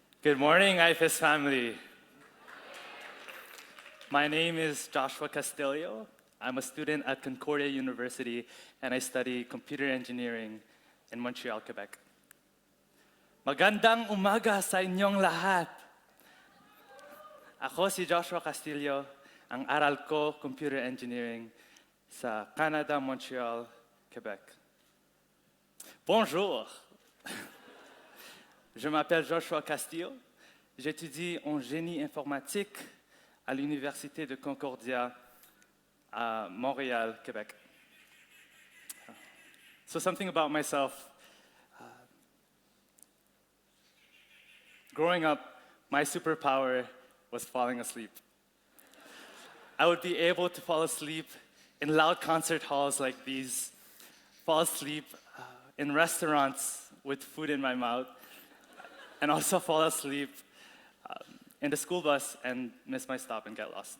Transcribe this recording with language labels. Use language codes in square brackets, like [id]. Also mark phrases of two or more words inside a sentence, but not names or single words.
[en] Good morning, IFES family. My name is Joshua Castillo. I'm a student at Concordia University and I study computer engineering in Montreal, Quebec. [tl] Magandang umaga sa inyong lahat. Ako si Joshua Castillo, ang aral ko [en] computer engineering [tl] sa Canada, Montreal, Quebec. [fr] Bonjour. Je m'appelle Joshua Castillo. J'étudie en génie informatique à l'Université de Concordia à Montréal, Québec. [en] So something about myself. Growing up, my superpower was falling asleep. I would be able to fall asleep in loud concert halls like these, fall asleep in restaurants with food in my mouth, and also fall asleep in the school bus and miss my stop and get lost.